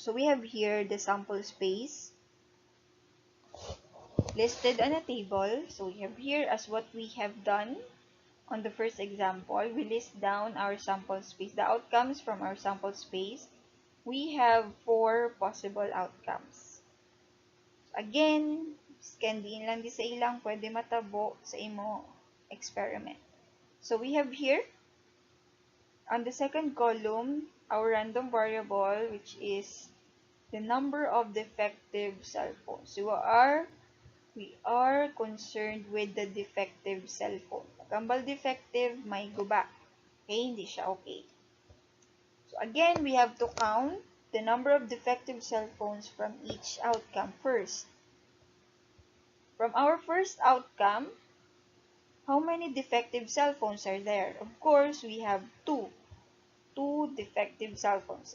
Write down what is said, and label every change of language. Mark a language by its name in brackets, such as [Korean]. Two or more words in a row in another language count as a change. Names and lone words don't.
[English] So we have here the sample space listed on a table. So we have here as what we have done on the first example. We list down our sample space, the outcomes from our sample space. We have 4 possible outcomes. [Hiligaynon] So again, scan din lang di sa ilang pwede matabo sa imo experiment. [English] So we have here on the second column, our random variable, which is the number of defective cell phones. So we are concerned with the defective cell phone. [Hiligaynon] Kambal defective, may guba. Okay, hindi siya okay. [English] So again, we have to count the number of defective cell phones from each outcome first. From our first outcome, how many defective cell phones are there? Of course, we have 2 defective cell phones.